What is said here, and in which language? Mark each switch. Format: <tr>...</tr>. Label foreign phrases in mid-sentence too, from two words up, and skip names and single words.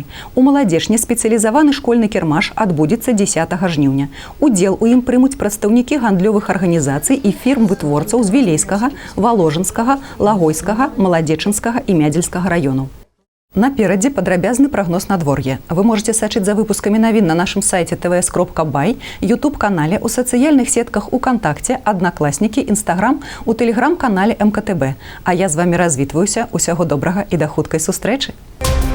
<be>У маладзечні спецыялізаваны школьны кірмаш адбудзецца 10 жніўня. Удзел у ім прымуць прадстаўнікі гандлёвых арганізацый і фірм-вытворцаў з Вілейскага, Валожынскага, Лагойскага, Маладзечынскага і Мядзельскага раёнаў. Наперадзе падрабязны прагноз надвор'я. Вы можете сачыць за выпускамі навін на нашым сайце tvs.by, YouTube-канале, у сацыяльных сетках УКонтакце, Аднакласнікі, Інстаграм, у тэлеграм-канале МКТБ. А я з вамі развітваюся. Усяго добрага і да хуткай сустрэчы.</be>